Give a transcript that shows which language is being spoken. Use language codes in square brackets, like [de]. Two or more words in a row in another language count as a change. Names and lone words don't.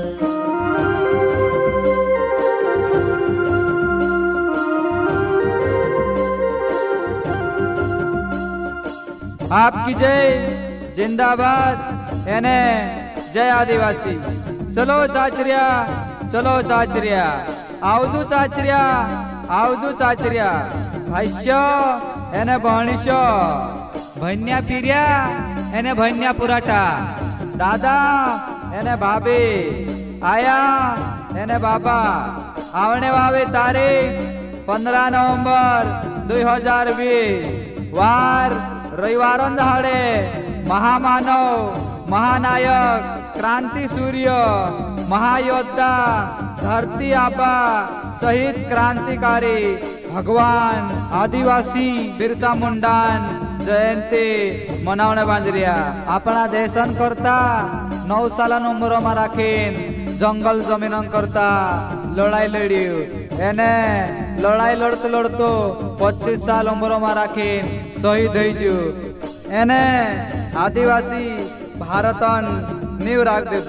[hi] आपकी जय जिंदाबाद यानी जय आदिवासी। [bhb] चलो चाचरिया, चलो चाचरिया, आवजू चाचरिया, आवजू चाचरिया। भाष्य यानी भणिष, भन्या पिर्या यानी भन्या पुराटा, दादा यानी भाभी, आया यानी बाबा। आवने वावी तारीख 15 नवंबर 2020 वार रविवार दहाड़े महामानव, महानायक, क्रांति सूर्य, महायोद्धा, धरती आबा, शहीद क्रांतिकारी भगवान आदिवासी बिरसा मुंडान जयंती मनावणे बांधरिया। अपना देशन करता 9 सालन उम्र में राखीन जंगल जमीन करता लड़ाई लड़ियो। एने लड़ाई लड़ते लड़तो 25 साल उम्र में राखीन शहीद हो। एने आदिवासी भारतन नीव राख देतु।